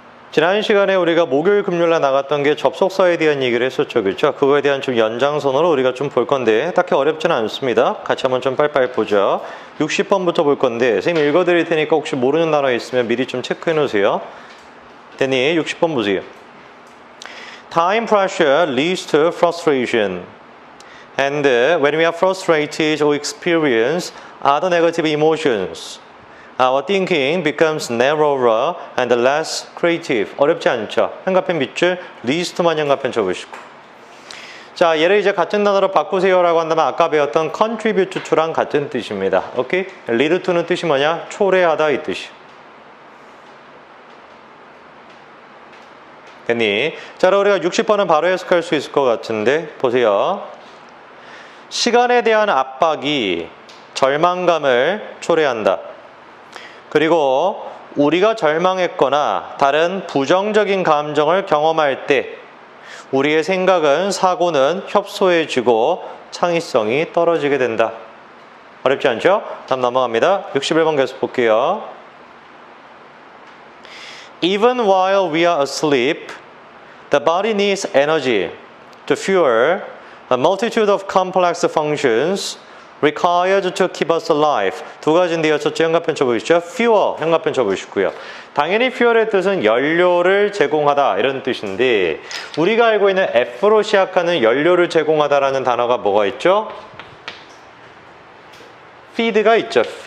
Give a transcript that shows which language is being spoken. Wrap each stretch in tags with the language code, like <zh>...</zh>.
<ko>지난 시간에 우리가 목요일, 금요일날 나갔던 게 접속사에 대한 얘기를 했었죠. 그렇죠? 그거에 대한 좀 연장선으로 우리가 좀 볼 건데 딱히 어렵지는 않습니다. 같이 한번 좀 빨리빨리 보죠. 60번부터 볼 건데 선생님 읽어드릴 테니까 혹시 모르는 단어 있으면 미리 좀 체크해 놓으세요. 됐니? 60번 보세요.</ko> <en>Time pressure leads to frustration. And when we are frustrated or experience other negative emotions, Our thinking becomes narrower and less creative.</en> <ko>어렵지 않죠? 현가펜 밑줄 리스트만 현가펜 쳐보시고. 자, 얘를 이제 같은 단어로 바꾸세요라고 한다면 아까 배웠던 contribute to랑 같은 뜻입니다. 오케이? lead to는 뜻이 뭐냐? 초래하다 이 뜻이. 됐니? 자, 그럼 우리가 60번은 바로 해석할 수 있을 것 같은데 보세요. 시간에 대한 압박이 절망감을 초래한다. 그리고 우리가 절망했거나 다른 부정적인 감정을 경험할 때 우리의 생각은 사고는 협소해지고 창의성이 떨어지게 된다. 어렵지 않죠? 다음 넘어갑니다. 61번 계속 볼게요.</ko> <en>Even while we are asleep, the body needs energy to fuel a multitude of complex functions required to keep us alive.</en> <ko>두 가지인데요. 첫째 현가펜 쳐보시죠. fuel, 현가펜 쳐보시고요. 당연히 fuel의 뜻은 연료를 제공하다 이런 뜻인데 우리가 알고 있는 F로 시작하는 연료를 제공하다라는 단어가 뭐가 있죠? feed가 있죠.</ko>